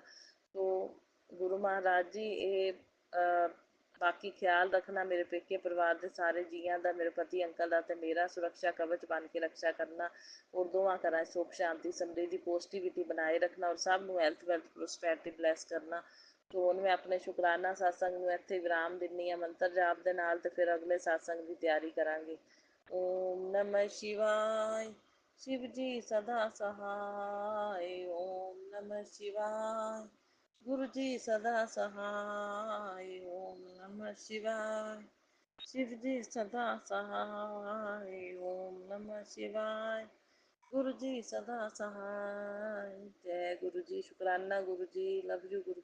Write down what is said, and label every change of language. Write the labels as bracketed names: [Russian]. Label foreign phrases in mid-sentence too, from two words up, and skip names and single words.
[Punjabi] ਸੋ ਗੁਰੂ ਮਹਾਰਾਜ ਜੀ ਇਹ ਬਾਕੀ ਖਿਆਲ ਰੱਖਣਾ ਮੇਰੇ ਪੇਕੇ ਪਰਿਵਾਰ ਦੇ ਸਾਰੇ ਜੀਆਂ ਦਾ, ਮੇਰੇ ਪਤੀ ਅੰਕਲ ਦਾ, ਅਤੇ ਮੇਰਾ ਸੁਰੱਖਿਆ ਕਵਚ ਬਣ ਕੇ ਰਕਸ਼ਾ ਕਰਨਾ। ਔਰ ਦੋਵਾਂ ਘਰਾਂ ਸੁੱਖ ਸ਼ਾਂਤੀ ਸਮਰਿੱਧੀ ਪੋਜ਼ਿਟਿਵਿਟੀ ਬਣਾਏ ਰੱਖਣਾ, ਔਰ ਸਭ ਨੂੰ [English] health wealth prosperity bless [Punjabi] ਕਰਨਾ। ਸੋ ਹੁਣ ਮੈਂ ਆਪਣੇ ਸ਼ੁਕਰਾਨਾ ਸਤਸੰਗ ਨੂੰ ਇੱਥੇ ਵਿਰਾਮ ਦਿੰਦੀ ਹਾਂ ਮੰਤਰ ਜਾਪ ਦੇ ਨਾਲ, ਅਤੇ ਫਿਰ ਅਗਲੇ ਸਤਸੰਗ ਦੀ ਤਿਆਰੀ ਕਰਾਂਗੇ। [Sanskrit] ओम नमः शिवाय, [Hindi] शिव जी सदा सहाय। [Sanskrit] ओम नमः शिवाय, [Hindi] गुरु जी सदा सहाय। [Sanskrit] ओम नमः शिवाय, [Hindi] शिव जी सदा सहाय। [Sanskrit] ओम नमः शिवाय, [Hindi] गुरु जी सदा सहाय। जय गुरु जी। शुकराना गुरु जी, [English] love you guru.